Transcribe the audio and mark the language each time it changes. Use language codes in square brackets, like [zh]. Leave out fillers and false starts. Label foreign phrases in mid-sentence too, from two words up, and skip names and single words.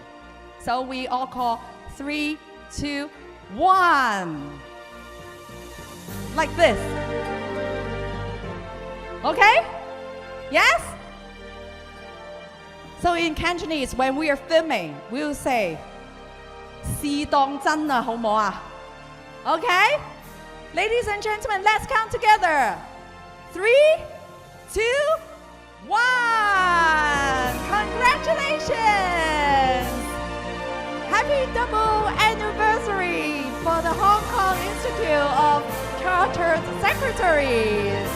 [en] So we all call 3, 2, 1. Like this. Okay? Yes? So in Cantonese, when we are filming, we'll say, [yue] 試當真啊，好唔好啊? [en] Okay? Ladies and gentlemen, let's count together. 3, 2, 1. Congratulations! Happy double anniversary for the Hong Kong Institute of Chartered Secretaries.